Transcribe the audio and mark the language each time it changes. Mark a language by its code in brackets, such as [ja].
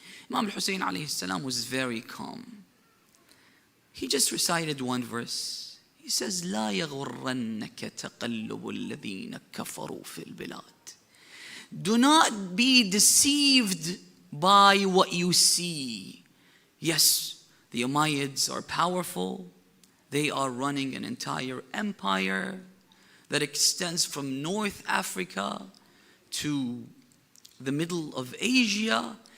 [en] Imam al-Hussein alayhi salam was very calm. He just recited one verse. He says, [ar] لا يغرنك تقلب الذين كفروا في البلاد. [en] Do not be deceived by what you see. Yes, the Umayyads are powerful. They are running an entire empire that extends from North Africa to the middle of Asia.